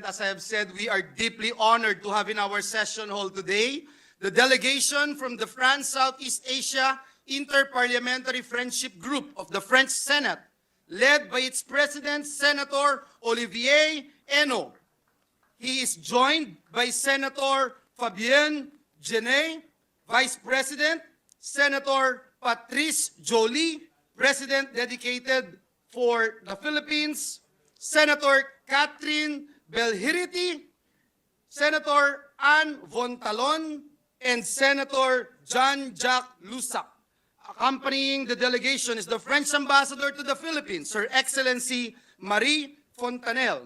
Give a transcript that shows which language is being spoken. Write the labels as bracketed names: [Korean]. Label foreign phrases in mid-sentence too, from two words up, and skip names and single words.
[English] As I have said, we are deeply honored to have in our session hall today the delegation from the France Southeast Asia Interparliamentary Friendship Group of the French Senate, led by its President, Senator Olivier Henno. He is joined by Senator Fabien Genet, Vice President, Senator Patrice Joly, President dedicated for the Philippines, Senator Catherine Belhiriti, Senator Ann Von Talon, and Senator Jean-Jacques Lusac. Accompanying the delegation is the French Ambassador to the Philippines, Her Excellency Marie Fontanelle.